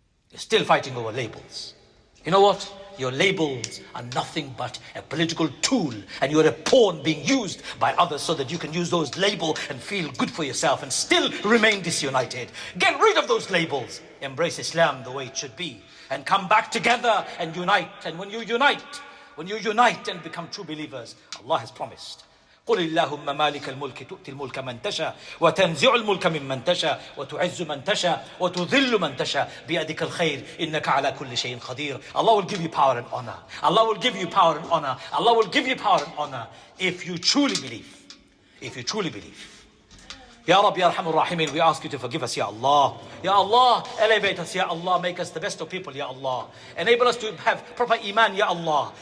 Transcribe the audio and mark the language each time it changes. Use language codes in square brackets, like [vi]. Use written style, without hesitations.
[en] You're still fighting over labels. You know what? Your labels are nothing but a political tool, and you're a pawn being used by others so that you can use those labels and feel good for yourself and still remain disunited. Get rid of those labels. Embrace Islam the way it should be and come back together and unite. [ar] And when you unite and become true believers, Allah has promised, قل اللهم مالك الملك تؤتي الملك من تشاء وتنزع الملك ممن تشاء وتعز من تشاء وتذل من تشاء بيدك الخير إنك على كل شيء قدير. [en] Allah will give you power and honor. Allah will give you power and honor. Allah will give you power and honor if you truly believe. If you truly believe. Ya Rabbi Ya Arhamur Rahimin, we ask you to forgive us, Ya Allah. Ya Allah, elevate us, Ya Allah. Make us the best of people, Ya Allah. Enable us to have proper iman, Ya Allah.